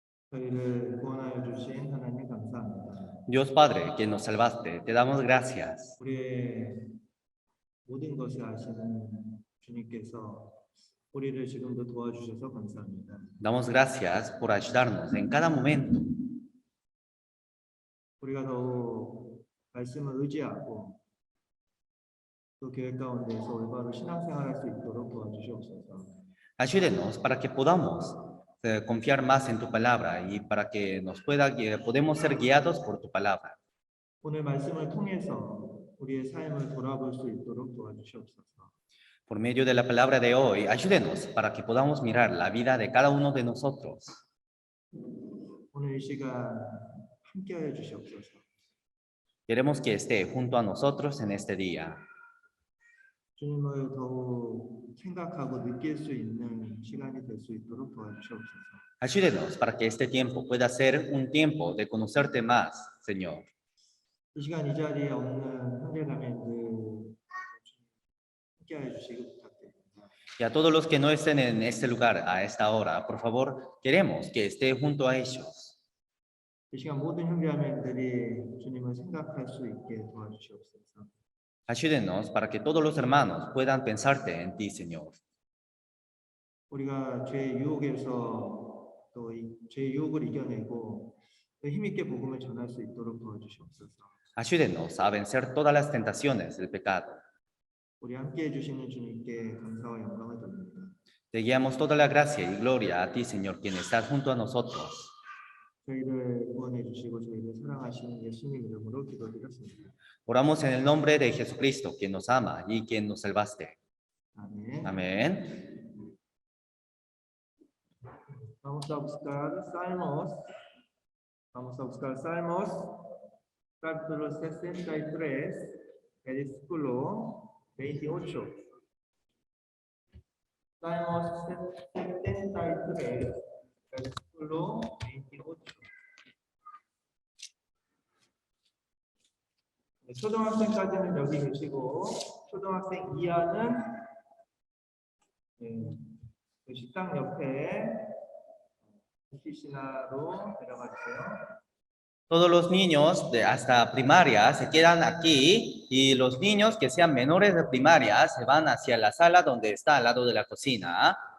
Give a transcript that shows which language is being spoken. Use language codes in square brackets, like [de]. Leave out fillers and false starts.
[ko] 저희를 구원하여 주신 하나님 감사합니다. [es] Dios Padre, que nos salvaste, te damos gracias. [ko] 우리의 모든 것을 아시는 주님께서 우리를 지금도 도와주셔서 감사합니다. [es] Damos gracias por ayudarnos en cada momento. [ko] 우리가 더욱 말씀을 의지하고 또 교회 가운데서 올바로 신앙생활할 수 있도록 도와주시옵소서. [es] Ayúdenos para que podamos confiar más en tu palabra y para que podemos ser guiados por tu palabra. [ko] 오늘 말씀을 통해서 우리의 삶을 돌아볼 수 있도록 도와주시옵소서. [es] Por medio de la palabra de hoy, ayúdenos para que podamos mirar la vida de cada uno de nosotros. [ko] 오늘 이 시간 함께하여 주시옵소서. [es] Queremos que esté junto a nosotros en este día. [ko] 주님을 더욱 생각하고 느낄 수 있는 시간이 될 수 있도록 도와주시옵소서. [es] Ayúdenos para que este tiempo pueda ser un tiempo de conocerte más, Señor. [ko] 이 시간 이 자리에 없는 형제자매들 함께하여 주시기 부탁드립니다. [es] Y a todos los que no estén en este lugar a esta hora, por favor, queremos que esté junto a ellos. [ko] 이 시간 모든 형제자매들이 주님을 생각할 수 있게 도와주시옵소서. [es] Ayúdenos para que todos los hermanos puedan pensarte en ti, Señor. [ko] 우리가 죄의 유혹에서 또 이 죄의 유혹을 이겨내고 또 힘있게 복음을 전할 수 있도록 도와주시옵소서. [es] Ayúdenos a vencer todas las tentaciones del pecado. [ko] 우리 함께해 주시는 주님께 감사와 영광을 드립니다. [es] Te guiamos toda la gracia y gloria a ti, Señor, quien estás junto a nosotros. [ko] 저희를 구원해 주시고 저희를 사랑하시는 예수님 이름으로 기도드렸습니다. [es] Oramos en el nombre de Jesucristo, quien nos ama y quien nos salvaste. [ko] 아멘. [es] Amén. Vamos a buscar Salmos. Vamos a buscar Salmos, capítulo 63, versículo 28. Salmos 63, versículo 28. [ko] 초등학생까지는 여기 계시고 초등학생 이하는 그 식당 옆에 오피시나로 내려가 주세요. [es] Todos los niños hasta primaria se quedan aquí y los niños que sean menores de primaria se van hacia la sala donde está al lado de la cocina.